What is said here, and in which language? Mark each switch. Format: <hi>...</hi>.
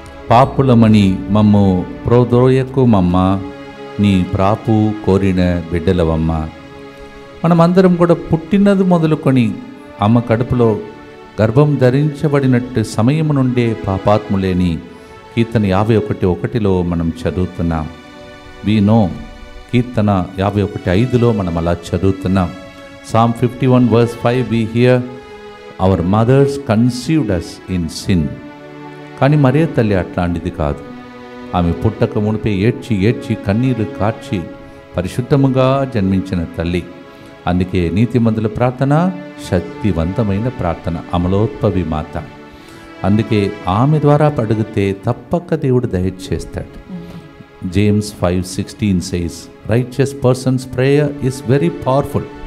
<te>పాపులమని మమ్ము ప్రోద్రోయకు మమ్మ, నీ ప్రాపు కోరిన బిడ్డలవమ్మ. మనమందరం కూడా పుట్టినది మొదలుకొని అమ్మ కడుపులో గర్భం ధరించబడినట్టు సమయము నుండే పాపాత్ములేని కీర్తన 51:1లో మనం చదువుతున్నాం.</te> <en>we know</en> <te>కీర్తన 51:5లో మనం అలా చదువుతున్నాం.</te> <en>Psalm 51:5 we hear our mothers conceived us in sin.</en> <te>కానీ మరే తల్లి అట్లాంటిది కాదు. ఆమె పుట్టక మునిపే ఏడ్చి ఏడ్చి కన్నీరు కార్చి పరిశుద్ధముగా జన్మించిన తల్లి. అందుకే నీతిమంతుల ప్రార్థన శక్తివంతమైన ప్రార్థన, అమలోత్పవి మాత. అందుకే ఆమె ద్వారా అడిగితే తప్పక దేవుడు దయచేస్తాడు.</te> <en>James 5:16 says, righteous person's prayer is very powerful.</en>